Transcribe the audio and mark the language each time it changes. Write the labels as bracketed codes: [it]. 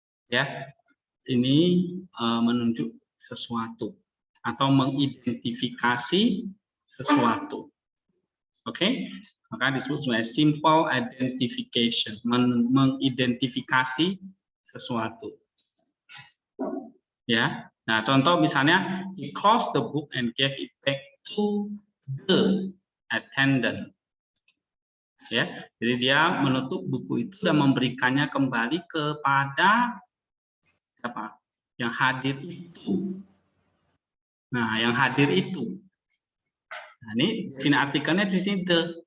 [id] Ya, ini menunjuk sesuatu atau mengidentifikasi sesuatu. Oke, maka disebut sebagai simple identification, mengidentifikasi sesuatu. Ya. Nah, contoh misalnya [en] he closed the book and gave it back to the attendant. [id] Ya, jadi dia menutup buku itu dan memberikannya kembali kepada apa? Yang hadir itu. Nah, yang hadir itu. Nah, ini definisi artikelnya di sini the.